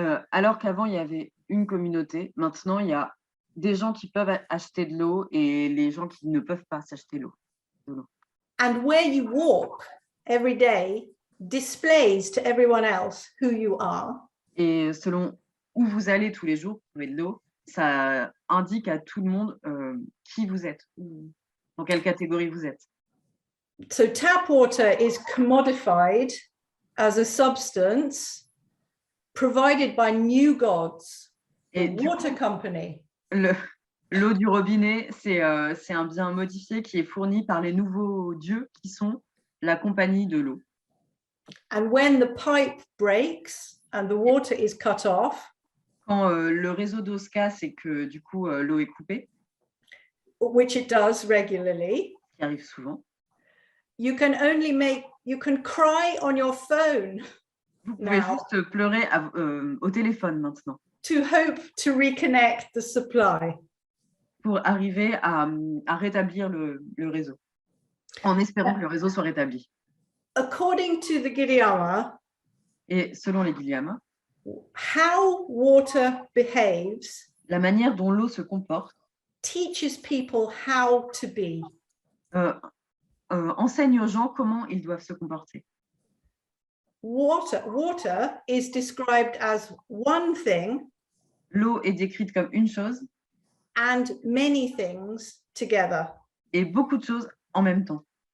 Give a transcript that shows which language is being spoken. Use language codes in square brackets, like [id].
[fr] alors qu'avant, il y avait une communauté, maintenant, il y a des gens qui peuvent acheter de l'eau et les gens qui ne peuvent pas s'acheter l'eau. [en] And where you walk every day displays to everyone else who you are. [fr] Et selon où vous allez tous les jours pour trouver de l'eau, ça indique à tout le monde qui vous êtes, dans quelle catégorie vous êtes. [en] So tap water is commodified as a substance provided by New Gods, the water company. [fr] L'eau du robinet, c'est un bien modifié qui est fourni par les nouveaux dieux qui sont la compagnie de l'eau. [en] And when the pipe breaks and the water is cut off, [fr] quand le réseau d'eau se casse et que du coup l'eau est coupée, [en] which it does regularly, [fr] qui arrive souvent, [en] you can cry on your phone. [fr] Vous pouvez juste pleurer au téléphone maintenant. [en] To hope to reconnect the supply. [fr] Pour arriver à rétablir le réseau, en espérant que le réseau soit rétabli. [en] According to the Giriama, [fr] et selon les Giriama, [en] how water behaves, [fr] la manière dont l'eau se comporte, [en] teaches people how to be. [fr] Enseigne aux gens comment ils doivent se comporter. [en] Water is described as one thing. [fr] L'eau est décrite comme une chose. [en] And many things together. Et beaucoup de choses en même temps.